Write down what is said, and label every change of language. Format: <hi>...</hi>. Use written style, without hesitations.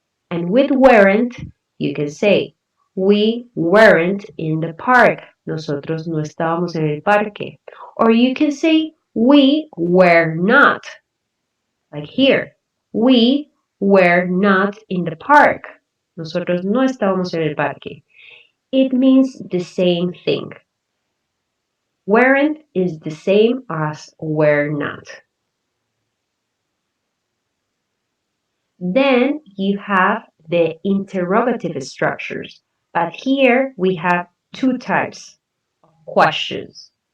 <en>And with weren't, you can say, we weren't in the park.</en> <es>Nosotros no estábamos en el parque.</es> <en>Or you can say, we were not. Like here, we were not in the park.</en> <es>Nosotros no estábamos en el parque.</es> <en>It means the same thing. Weren't is the same as were not. Then you have the interrogative structures. But here we have two types of questions.</en>